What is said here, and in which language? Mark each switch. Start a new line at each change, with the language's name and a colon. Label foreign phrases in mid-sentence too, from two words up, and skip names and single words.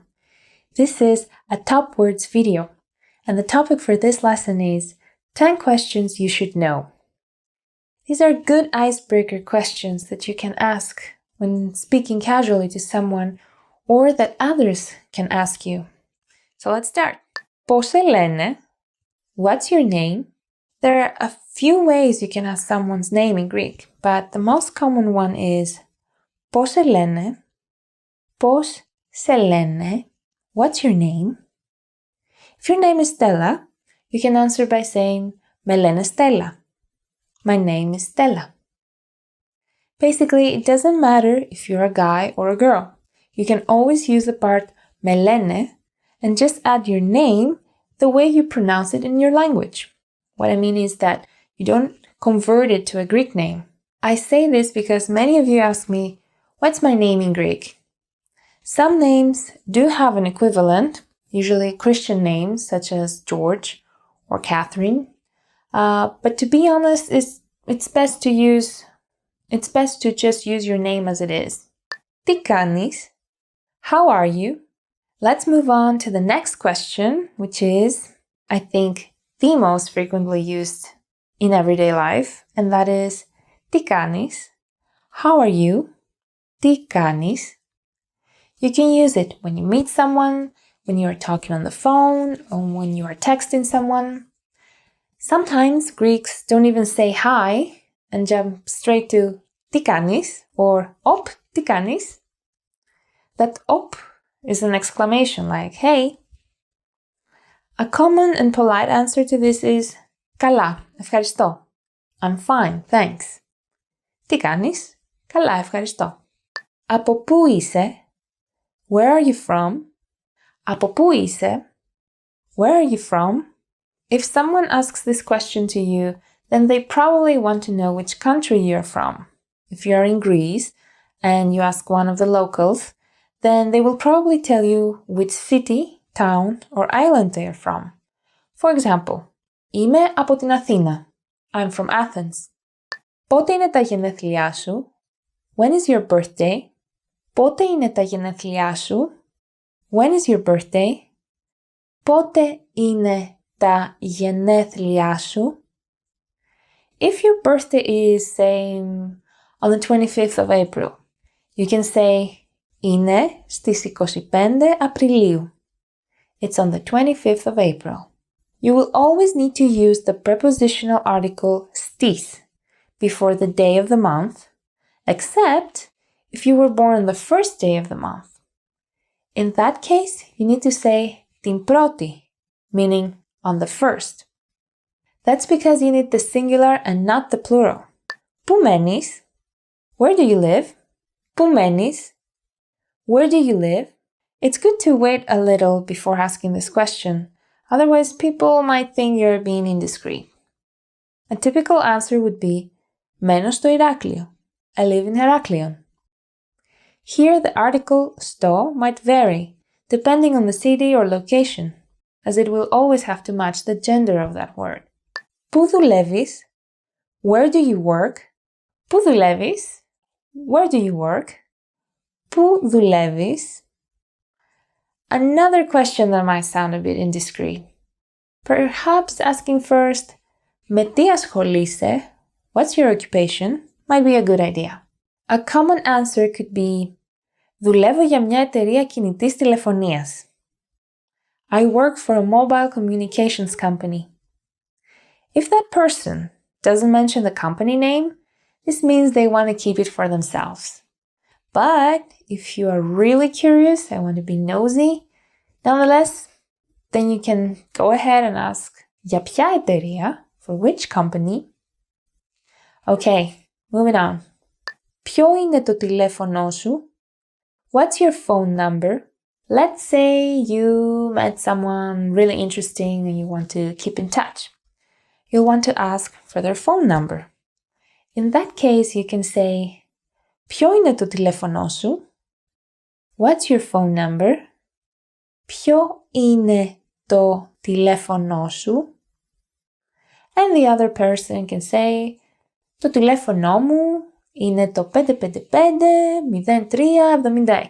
English: This is a top words video, and the topic for this lesson is 10 questions you should know. These are good icebreaker questions that you can ask when speaking casually to someone or that others can ask you. So let's start.
Greek: Πώς σε λένε?
English: What's your name? There are a few ways you can ask someone's name in Greek, but the most common one is
Greek: πώς σε λένε? Πώς σε λένε?
English: What's your name? If your name is Stella, you can answer by saying
Greek: με λένε
English: Stella. My name is Stella. Basically, it doesn't matter if you're a guy or a girl. You can always use the part
Greek: με λένε
English: and just add your name the way you pronounce it in your language. What I mean is that you don't convert it to a Greek name. I say this because many of you ask me, what's my name in Greek? Some names do have an equivalent, usually Christian names such as George or Catherine. But to be honest, it's best to just use your name as it is.
Greek: Τι κάνεις?
English: How are you? Let's move on to the next question, which is, I think, the most frequently used in everyday life, and that is,
Greek: Τι κάνεις?
English: How are you?
Greek: Τι κάνεις?
English: You can use it when you meet someone, when you are talking on the phone, or when you are texting someone. Sometimes Greeks don't even say hi and jump straight to
Greek: Τι κάνεις
English: or
Greek: Op, τι κάνεις?
English: That op is an exclamation like hey. A common and polite answer to this is
Greek: Καλά, ευχαριστώ.
English: I'm fine, thanks. Τι κάνεις?
Greek: Καλά, ευχαριστώ. Από πού είσαι?
English: Where are you from?
Greek: Από πού είσαι?
English: Where are you from? If someone asks this question to you, then they probably want to know which country you're from. If you're in Greece and you ask one of the locals, then they will probably tell you which city, town, or island they are from. For example,
Greek: Είμαι από την Αθήνα.
English: I'm from Athens.
Greek: Πότε είναι τα γενέθλιά σου?
English: When is your birthday?
Greek: Πότε είναι τα γενέθλιά σου?
English: When is your birthday?
Greek: Πότε είναι τα γενέθλιά σου?
English: If your birthday is, say, on the 25th of April, you can say
Greek: είναι στις 25 Απριλίου.
English: It's on the 25th of April. You will always need to use the prepositional article στις before the day of the month, except if you were born on the first day of the month. In that case, you need to say
Greek: την πρώτη,
English: meaning on the first. That's because you need the singular and not the plural.
Greek: Πού μένεις?
English: Where do you live?
Greek: Πού μένεις?
English: Where do you live? It's good to wait a little before asking this question. Otherwise, people might think you're being indiscreet. A typical answer would be
Greek: Μένω στο Ηράκλειο.
English: I live in Heraklion. Here, the article στο might vary, depending on the city or location, as it will always have to match the gender of that word.
Greek: Πού δουλεύεις?
English: Where do you work?
Greek: Πού δουλεύεις?
English: Where do you work?
Greek: Πού δουλεύεις?
English: Another question that might sound a bit indiscreet. Perhaps asking first,
Greek: με τι ασχολείσαι?
English: What's your occupation? Might be a good idea. A common answer could be,
Greek: δουλεύω για μια εταιρεία κινητής τηλεφωνίας.
English: I work for a mobile communications company. If that person doesn't mention the company name, this means they want to keep it for themselves. But if you are really curious and want to be nosy, nonetheless, then you can go ahead and ask,
Greek: για ποια εταιρεία?
English: For which company? Okay, moving on.
Greek: Ποιο είναι το τηλέφωνό σου?
English: What's your phone number? Let's say you met someone really interesting and you want to keep in touch. You'll want to ask for their phone number. In that case, you can say,
Greek: ποιο είναι το τηλέφωνό σου?
English: What's your phone number?
Greek: Ποιο είναι το τηλέφωνό σου?
English: And the other person can say,
Greek: το τηλέφωνό μου είναι το 555-0376.